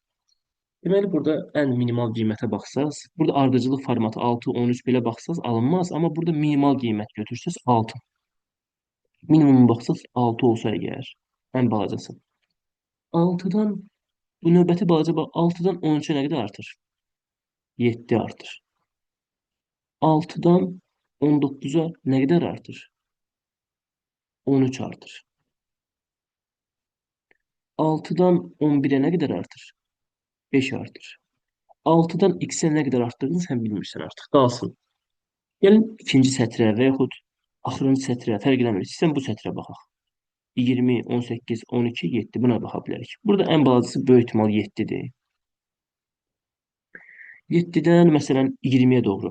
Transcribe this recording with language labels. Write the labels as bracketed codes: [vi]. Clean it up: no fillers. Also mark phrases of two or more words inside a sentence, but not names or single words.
[az] Deməli, burada ən minimal qiymətə baxsaz, burada ardıcıllıq formatı 6, 13 belə baxsaz alınmaz, amma burada minimal qiymət götürsəz 6. Minimum baxsaz 6 olsa əgər, ən balacası. 6-dan, bu növbəti balaca bax, 6-dan 13-ə nə qədər artır? 7 artır. [tr] 6'dan 19'a ne kadar artır? 13 artır. 6'dan 11'e ne kadar artır? 5 artır. 6'dan x'e ne kadar arttırdığını sen [az] bilmirsən artıq. Qalsın. Gəlin ikinci sətrə və yaxud axırıncı sətrə fərq eləmir. Sən bu sətrə baxaq. 20, 18, 12, 7 buna baxa bilərik. Burada ən balacası böyük ehtimal 7-dir. 7-dən məsələn 20-yə doğru.